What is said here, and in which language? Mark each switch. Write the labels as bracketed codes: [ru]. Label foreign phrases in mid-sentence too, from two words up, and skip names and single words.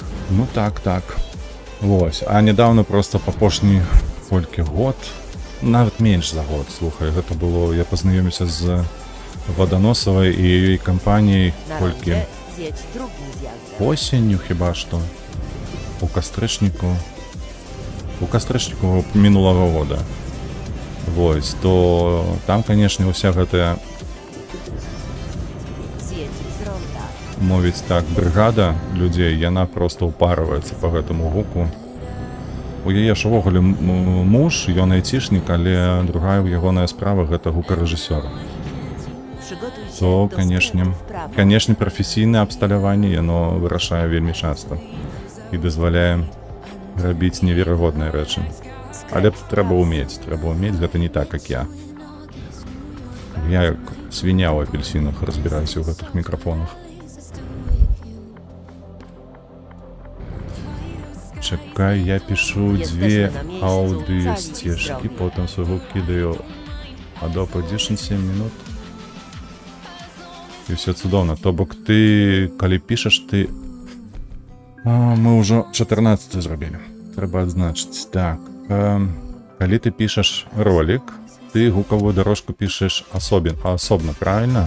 [be] Ну так. Вось. А недавно просто апошні колькі год, нават менш за год, слухай, гэта было, я пазнаёміўся з Ваданосавай і яе кампаніяй [pl] Na [be] колькі [pl] rondzie zjedź drugim zjazdem. [be] осенню хіба што у кастрычніку мінулага года. Вось, то там, канешне, уся гэтая, [pl] Zjedź z ronda. [be] мовіць так, брыгада людзей, яна проста ўпарваецца па гэтаму гуку. У яе ж увогуле муж, ён айцішнік, але другая ягоная справа гэта гукарэжысёр. [pl] Przygotuj się [be] То, [pl] do [be] канешне, [pl] skrętu w prawo. [be] канешне, прафесійнае абсталяванне, яно вырашае вельмі часта і дазваляе рабіць неверагодныя рэчы. Але трэба ўмець, гэта не так, як я. Я як свіня ў апельсінах разбіраюся ў гэтых мікрафонах. Чакай, [ru] я пишу две аудиосцежки, потом свою кидаю Adobe Audition 7 минут. [be] І все цудоўна. То бок ты, калі пішаш, ты... мы ўжо 14 зрабілі. Трэба адзначыць. Так. Калі ты пішаш ролик, ты гукавую дорожку пішаш асобна, правильно?